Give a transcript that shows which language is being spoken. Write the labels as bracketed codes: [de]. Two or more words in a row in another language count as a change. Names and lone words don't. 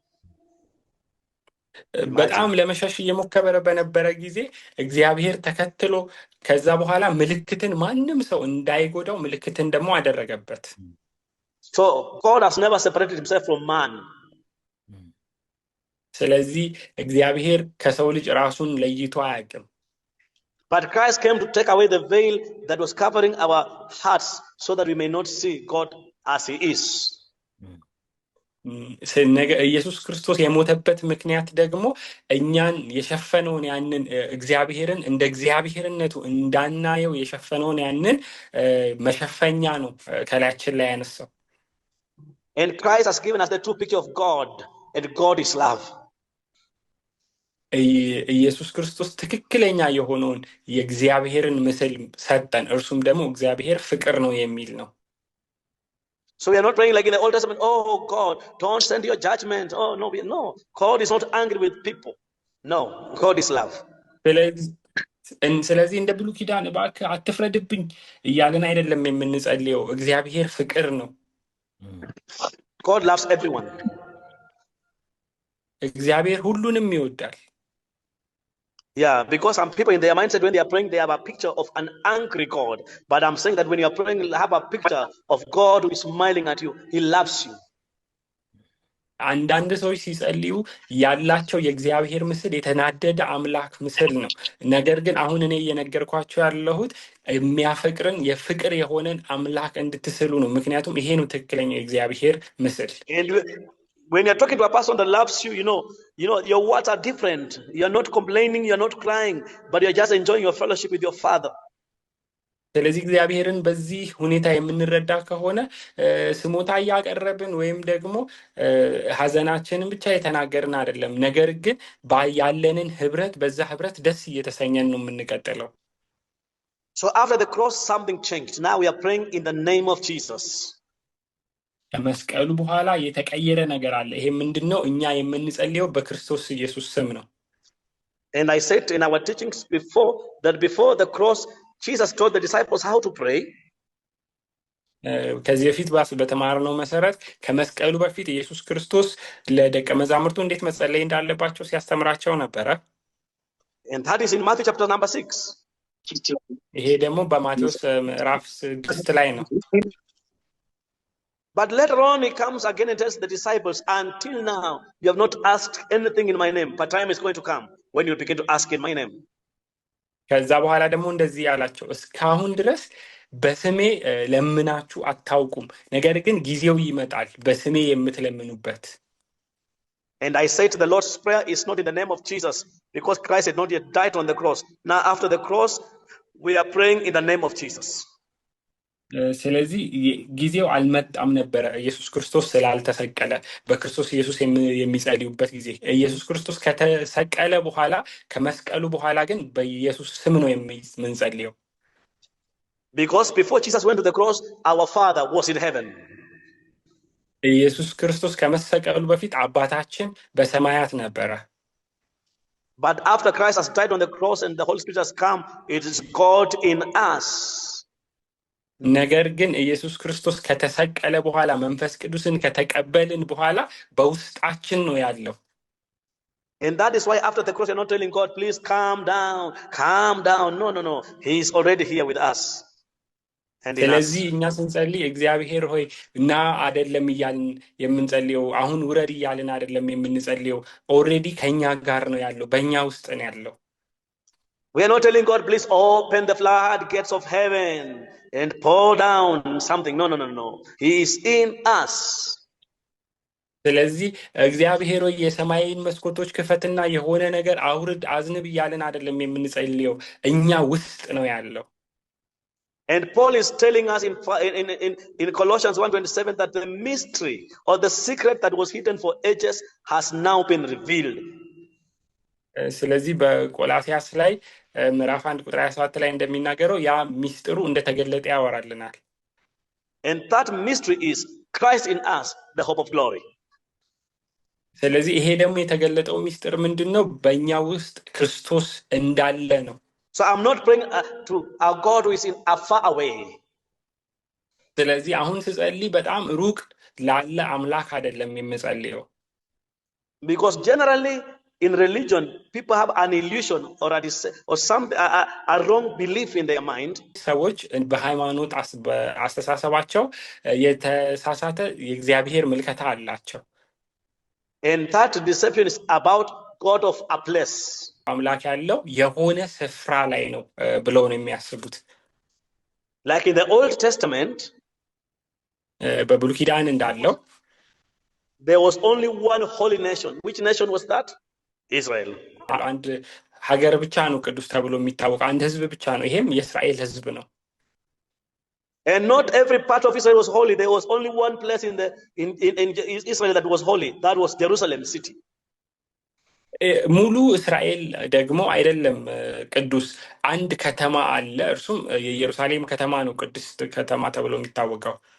[am] በጣም ለመሸሽ እየሞከረ በነበረ ጊዜ እግዚአብሔር ተከትሎ ከዛ በኋላ ምልክትን ማንም ሰው እንዳይጎዳው ምልክትን ደግሞ አደረገበት። [en] So God has never separated himself from man. [am] ስለዚህ እግዚአብሔር ከሰው ልጅ ራሱን ለይቶ አያውቅም። [en] But Christ came to take away the veil that was covering our hearts so that we may not see God as he is. [am] ኢየሱስ ክርስቶስ የሞተበት ምክንያት ደግሞ እኛን የሸፈነውን ያንን እግዚአብሔርን እንደ እግዚአብሔርነቱ እንዳናየው የሸፈነውን ያንን መሸፈኛ ነው ከላያችን ላይ ያነሳው። [en] And Christ has given us the true picture of God, and God is love. [am] ኢየሱስ ክርስቶስ ትክክለኛ የሆነውን የእግዚአብሔርን ምስል ሰጠን፣ እርሱም ደግሞ እግዚአብሔር ፍቅር ነው የሚል ነው። [en] So we are not praying like in the Old Testament, oh God, don't send your judgment. Oh no, God is not angry with people. No, God is love. [am] ስለዚህ እንደ ብሉይ ኪዳን እባክህ አትፍረድብኝ እያልን አይደለም የምንጸልየው። እግዚአብሔር ፍቅር ነው። [en] God loves everyone. [am] እግዚአብሔር ሁሉንም ይወዳል። [en] Yeah, because some people in their mindset, when they are praying, they have a picture of an angry God. But I'm saying that when you are praying, have a picture of God who is smiling at you. He loves you. [am] አንዳንድ ሰዎች ሲጸልዩ ያላቸው የእግዚአብሔር ምስል የተናደደ አምላክ ምስል ነው። ነገር ግን አሁን እኔ እየነገርኳቸው ያለሁት የሚያፈቅርን የፍቅር የሆነን አምላክ እንድትስሉ ነው። ምክንያቱም ይሄ ነው ትክክለኛው የእግዚአብሔር ምስል። [en] And when you're talking to a person that loves you, you know, your words are different. You're not complaining, you're not crying, but you're just enjoying your fellowship with your Father. [am] ስለዚህ እግዚአብሔርን በዚህ ሁኔታ የምንረዳ ከሆነ ስሞታ እያቀረብን ወይም ደግሞ ሐዘናችንን ብቻ የተናገርን አይደለም። ነገር ግን ያለንን ህብረት በዛ ህብረት ደስ እየተሰኘን ነው የምንቀጥለው። [en] So after the cross, something changed. Now we are praying in the name of Jesus. [am] ከመስቀሉ በኋላ የተቀየረ ነገር አለ። ይሄ ምንድነው? እኛ የምንጸልየው በክርስቶስ ኢየሱስ ስም ነው። [en] And I said in our teachings before that before the cross, Jesus told the disciples how to pray. [am] ከዚህ በፊት በተማርነው መሰረት ከመስቀሉ በፊት ኢየሱስ ክርስቶስ ለደቀ መዛሙርቱ እንዴት መጸለይ እንዳለባቸው ሲያስተምራቸው ነበረ። [en] And that is in Matthew chapter number 6. [am] ይሄ ደግሞ በማቴዎስ ምዕራፍ 6 ላይ ነው። [en] But later on he comes again and tells the disciples, until now you have not asked anything in my name, but time is going to come when you begin to ask in my name. [am] ከዛ በኋላ ደግሞ እንደዚህ ያላቸው እስካሁን ድረስ በስሜ ለምናችሁ አታውቁም፣ ነገር ግን ጊዜው ይመጣል በስሜ የምትለምኑበት። [en] And I said the Lord's Prayer is not in the name of Jesus because Christ had not yet died on the cross. Now after the cross we are praying in the name of Jesus. [am] ስለዚህ ጊዜው አልመጣም ነበር ኢየሱስ ክርስቶስ ስላልተሰቀለ። በክርስቶስ ኢየሱስ የሚጸልዩበት ጊዜ ኢየሱስ ክርስቶስ ከተሰቀለ በኋላ ከመስቀሉ በኋላ ግን በኢየሱስ ስም ነው የምንጸልየው። [en] Because before Jesus went to the cross, our Father was in heaven. [am] ኢየሱስ ክርስቶስ ከመሰቀሉ በፊት አባታችን በሰማያት ነበረ። [en] But after Christ has died on the cross and the Holy Spirit has come, it is God in us. [am] ነገር ግን ኢየሱስ ክርስቶስ ከተሰቀለ በኋላ መንፈስ ቅዱስን ከተቀበልን በኋላ በውስጣችን ነው ያለው። [en] And that is why after the cross you're not telling God, please calm down, calm down. No, no, no. He is already here with us. [am] ስለዚህ እኛ ስንጸልይ እግዚአብሔር ሆይ እና አይደለም እያልን የምንጸልየው፣ አሁን ውረድ እያልን አይደለም የምንጸልየው። ኦልሬዲ ከኛ ጋር ነው ያለው፣ በእኛ ውስጥ ነው ያለው። [en] We are not telling God, please open the floodgates of heaven and pour down something. No, no, no, no. He is in us. [am] ስለዚህ እግዚአብሔር ሆይ የሰማይን መስኮቶች ክፈትና የሆነ ነገር አውርድ አዝንብ እያልን አይደለም የምንጸልየው፣ እኛ ውስጥ ነው ያለው። [en] And Paul is telling us in Colossians 1:27 that the mystery or the secret that was hidden for ages has now been revealed. [am] ስለዚህ በቆላስያስ ላይ ምዕራፍ 1 ቁጥር 27 ላይ እንደሚናገረው ያ ሚስጥሩ እንደተገለጠ ያወራልናል። [en] And that mystery is Christ in us, the hope of glory. [am] ስለዚህ ይሄ ደግሞ የተገለጠው ሚስጥር ምንድነው? በእኛ ውስጥ ክርስቶስ እንዳለ ነው። [en] So I'm not praying to our God who is in far away. [am] ስለዚህ አሁን ስጸልይ በጣም ሩቅ ላለ አምላክ አይደለም የምጸልየው። [en] Because generally in religion people have an illusion or some a wrong belief in their mind. [am] ሰዎች በሃይማኖት አስተሳሰባቸው የተሳሳተ የእግዚአብሔር ምልከታ አላቸው። [en] And that deception is about God of a place. [am] አምላክ ያለው የሆነ ስፍራ ላይ ነው ብለው ነው የሚያስቡት። [en] Like in the Old Testament, [am] በብሉይ ኪዳን እንዳለው [en] there was only one holy nation. Which nation was that? Israel. [am] አንድ ሀገር ብቻ ነው ቅዱስ ተብሎ የሚታወቀው፣ አንድ ህዝብ ብቻ ነው፣ ይሄም የእስራኤል ህዝብ ነው። [en] And not every part of Israel was holy. There was only one place in Israel that was holy. That was Jerusalem city. [am] ሙሉ እስራኤል ደግሞ አይደለም ቅዱስ፣ አንድ ከተማ አለ፣ እርሱም የኢየሩሳሌም ከተማ ነው ቅድስት ከተማ ተብሎ የሚታወቀው።